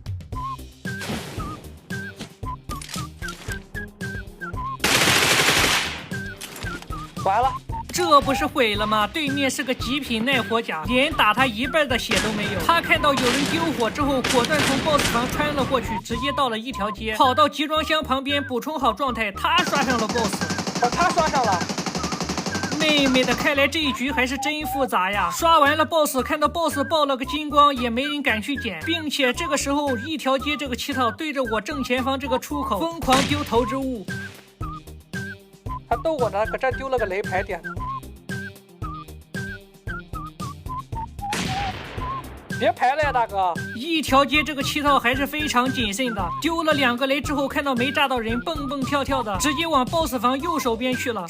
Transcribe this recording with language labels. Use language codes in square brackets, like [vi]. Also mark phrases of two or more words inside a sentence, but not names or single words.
[zh] 完了，這不是毀了嗎？對面是個極品耐火甲，連打他1半的血都沒有。他看到有人丟火之後，果斷從 BOSS 房穿了過去，直接到了一條街，跑到集裝箱旁邊補充好狀態。他刷上了 BOSS，他刷上了。妹妹的，看來這一局還是真複雜呀！刷完了 BOSS， 看到 BOSS 爆了個金光，也沒人敢去撿，並且這個時候一條街這個7套對着我正前方這個出口瘋狂丟投擲物。他逗我呢，擱這丟了個雷牌點。別排了呀，大哥！一條街這個7套還是非常謹慎的，丟了2個雷之後，看到沒炸到人，蹦蹦跳跳的，直接往 BOSS 房右手邊去了。